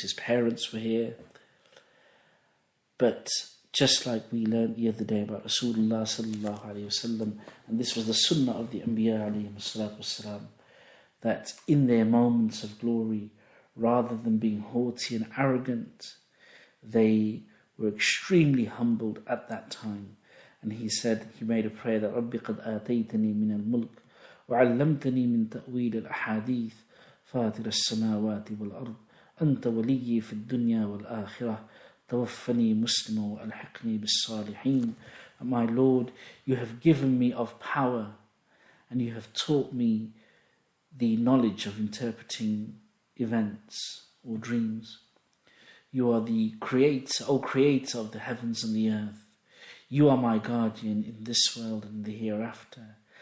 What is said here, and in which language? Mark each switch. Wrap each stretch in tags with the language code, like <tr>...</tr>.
<en>His parents were here. But just like we learned the other day about Rasulullah sallallahu alayhi wasallam, and this was the sunnah of the Anbiya alayhi wasallam, that in their moments of glory, rather than being haughty and arrogant, they were extremely humbled at that time. And he said, he made a prayer that</en> <ar>رَبِّ قَدْ آتَيْتَنِي مِنَ الْمُلْكِ وَعَلَّمْتَنِي مِنْ تَأْوِيلِ الْأَحَادِيثِ فَاطِرَ السَّمَاوَاتِ وَالْأَرْضِ أَنْتَ وَلِيِّي فِي الدُّنْيَا وَالْآخِرَةِ تَوَفَّنِي مُسْلِمًا وَأَلْحِقْنِي بِالصَّالِحِينَ.</ar> <en>My Lord, you have given me of power, and you have taught me the knowledge of interpreting events or dreams. You are the creator, O creator of the heavens and the earth. You are my guardian in this world and the hereafter.</en>